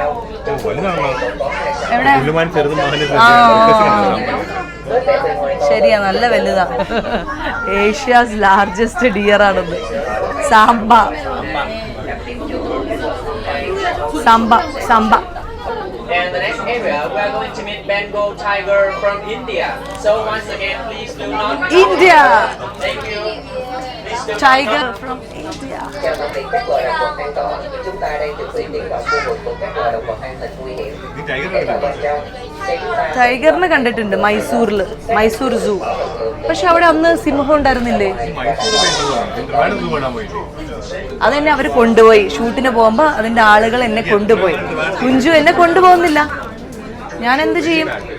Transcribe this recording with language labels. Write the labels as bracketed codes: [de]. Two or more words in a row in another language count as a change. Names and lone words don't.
[ml] എവിടെ? ശരിയാ, നല്ല വലുതാ. [en] Asia's largest deer [ml] ആണത് സാംബ. സാംബ സാംബ. [en] And the next area, we are going to meet Bengal tiger from India. So once again, please do not. India. Thank you. Please do Tiger from India. [vi] Chào tạm biệt các loài động vật an toàn. Chúng ta đang thực hiện tiến vào khu vực của các loài động vật an toàn nguy hiểm. Để vào bên trong, xe chúng ta. [ml] ടൈഗറിനെ കണ്ടിട്ടുണ്ട് മൈസൂരിൽ, മൈസൂർ സൂ. പക്ഷെ അവിടെ അന്ന് സിംഹം ഉണ്ടായിരുന്നില്ലേ? അതെന്നെ അവർ കൊണ്ടുപോയി. ഷൂട്ടിന് പോകുമ്പോ അതിന്റെ ആളുകൾ എന്നെ കൊണ്ടുപോയി. കുഞ്ചു എന്നെ കൊണ്ടുപോകുന്നില്ല, ഞാൻ എന്ത് ചെയ്യും?